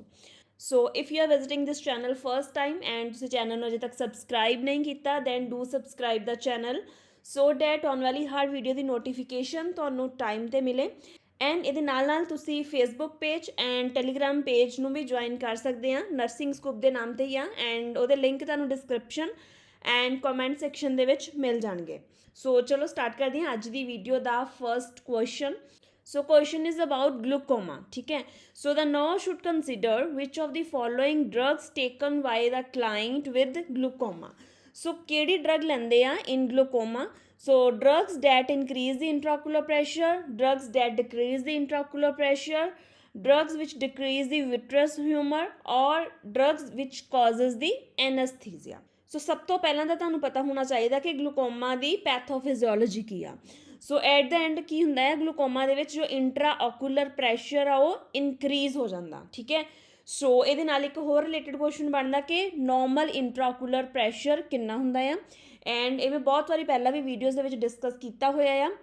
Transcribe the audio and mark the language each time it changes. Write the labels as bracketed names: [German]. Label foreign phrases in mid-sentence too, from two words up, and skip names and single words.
[English] So if you are visiting this channel first time and [Punjabi] ਤੁਸੀਂ ਚੈਨਲ ਨੂੰ ਅਜੇ ਤੱਕ ਸਬਸਕ੍ਰਾਈਬ ਨਹੀਂ ਕੀਤਾ [English] then do subscribe the channel so that [Punjabi] ਆਉਣ ਵਾਲੀ ਹਰ ਵੀਡੀਓ ਦੀ ਨੋਟੀਫਿਕੇਸ਼ਨ ਤੁਹਾਨੂੰ ਟਾਈਮ 'ਤੇ ਮਿਲੇ। ਐਂਡ ਇਹਦੇ ਨਾਲ ਤੁਸੀਂ [English] Facebook page and Telegram page [Punjabi] ਨੂੰ ਵੀ ਜੁਆਇਨ ਕਰ ਸਕਦੇ ਆ ਨਰਸਿੰਗ ਸਕੂਪ ਦੇ ਨਾਮ 'ਤੇ ਹੀ ਆ ਐਂਡ ਉਹਦੇ ਲਿੰਕ ਤੁਹਾਨੂੰ [English] description and comment section [Punjabi] ਦੇ ਵਿੱਚ ਮਿਲ ਜਾਣਗੇ। ਸੋ ਚਲੋ ਸਟਾਰਟ ਕਰਦੇ ਹਾਂ ਅੱਜ ਦੀ ਵੀਡੀਓ ਦਾ [English] first question. So question is about glaucoma, [Hindi] ठीक है। [English] So the nurse should consider which of the following drugs taken by the client with glaucoma. [Punjabi] So ਕਿਹੜੀ drug ਲੈਂਦੇ ਆ [English] in glaucoma? So drugs that increase the intraocular pressure, drugs that decrease the intraocular pressure, drugs which decrease the vitreous humor or drugs which causes the anesthesia. [Punjabi] ਸੋ ਸਭ ਤੋਂ ਪਹਿਲਾਂ ਤਾਂ ਤੁਹਾਨੂੰ ਪਤਾ ਹੋਣਾ ਚਾਹੀਦਾ ਕਿ ਗਲੂਕੋਮਾ ਦੀ ਪੈਥੋਫਿਜ਼ੀਓਲੋਜੀ ਕੀ ਆ। [English] so at the end [Punjabi] ਕੀ ਹੁੰਦਾ ਹੈ ਗਲੂਕੋਮਾ ਦੇ ਵਿੱਚ ਜੋ [English] intra ocular pressure [Punjabi] ਆ ਉਹ ਇਨਕਰੀਜ਼ ਹੋ ਜਾਂਦਾ, ਠੀਕ ਹੈ। ਸੋ ਇਹਦੇ ਨਾਲ ਇੱਕ ਹੋਰ [English] related question [Punjabi] ਬਣਦਾ ਕਿ [English] normal intraocular pressure [Punjabi] ਕਿੰਨਾ ਹੁੰਦਾ ਆ ਐਂਡ ਇਹ ਮੈਂ ਬਹੁਤ ਵਾਰੀ ਪਹਿਲਾਂ ਵੀ ਵੀਡੀਓਜ਼ ਦੇ ਵਿੱਚ ਡਿਸਕਸ ਕੀਤਾ ਹੋਇਆ ਆ।